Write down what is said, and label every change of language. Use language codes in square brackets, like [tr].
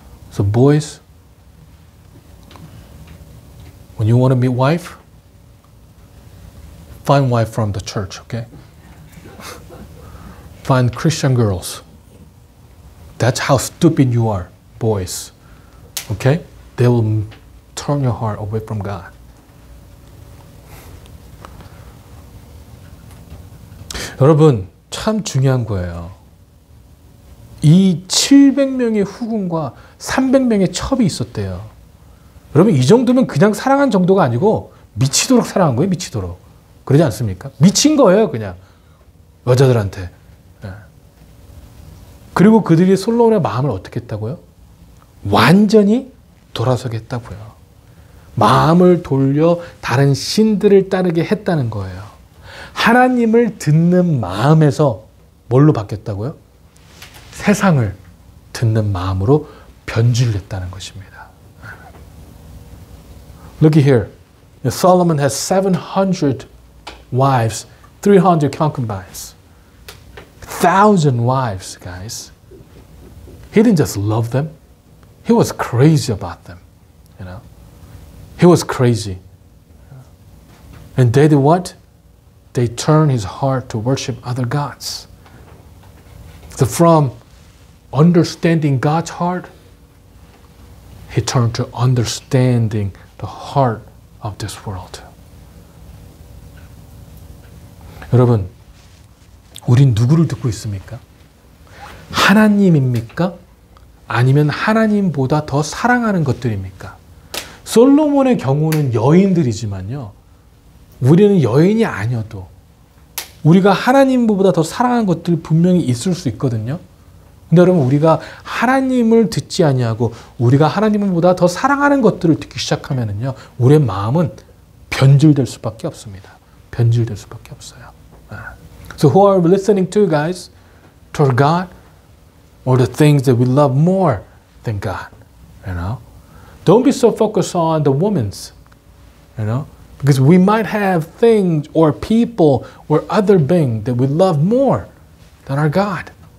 [en] So boys, when you want to meet wife, find wife from the church, okay? Find Christian girls. That's how stupid you are, boys. Okay? They will turn your heart away from God. [ko] 여러분, 참 중요한 거예요. 이 700명의 후궁과 300명의 첩이 있었대요. 여러분 이 정도면 그냥 사랑한 정도가 아니고 미치도록 사랑한 거예요. 미치도록. 그러지 않습니까? 미친 거예요, 그냥. 여자들한테. 예. 그리고 그들이 솔로몬의 마음을 어떻게 했다고요? 완전히 돌아서겠다고요. 마음을 돌려 다른 신들을 따르게 했다는 거예요. 하나님을 듣는 마음에서 뭘로 바뀌었다고요? 세상을 듣는 마음으로 변질됐다는 것입니다. [en] Look here. Solomon has 700 wives, 300 concubines. 1,000 wives, guys. He didn't just love them. He was crazy about them. You know? He was crazy. And they did what? They turned his heart to worship other gods. So from understanding God's heart, he turned to understanding the heart of this world. [ko] 여러분, 우린 누구를 듣고 있습니까? 하나님입니까? 아니면 하나님보다 더 사랑하는 것들입니까? 솔로몬의 경우는 여인들이지만요. 우리는 여인이 아니어도 우리가 하나님보다 더 사랑하는 것들이 분명히 있을 수 있거든요. 근데 여러분, 우리가 하나님을 듣지 아니하고 우리가 하나님보다 더 사랑하는 것들을 듣기 시작하면은요, 우리의 마음은 변질될 수밖에 없습니다. 변질될 수밖에 없어요. [en] So who are we listening to, guys? To our God or the things that we love more than God? You know, don't be so focused on the women's. You know, because we might have things or people or other things that we love more than our God.